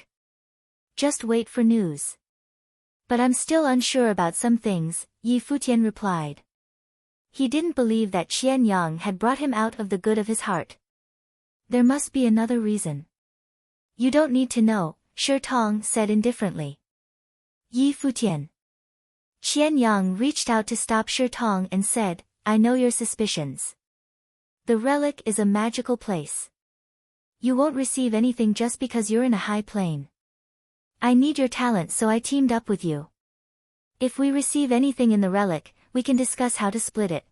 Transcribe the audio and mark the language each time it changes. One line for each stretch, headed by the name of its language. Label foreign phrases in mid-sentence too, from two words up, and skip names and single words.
English: Just wait for news. But I'm still unsure about some things, Yi Futian replied. He didn't believe that Qian Yang had brought him out of the good of his heart. There must be another reason. You don't need to know, Shi Tong said indifferently. Yi Futian. Qian Yang reached out to stop Shi Tong and said, I know your suspicions. The relic is a magical place. You won't receive anything just because you're in a high plane. I need your talent so I teamed up with you. If we receive anything in the relic, we can discuss how to split it.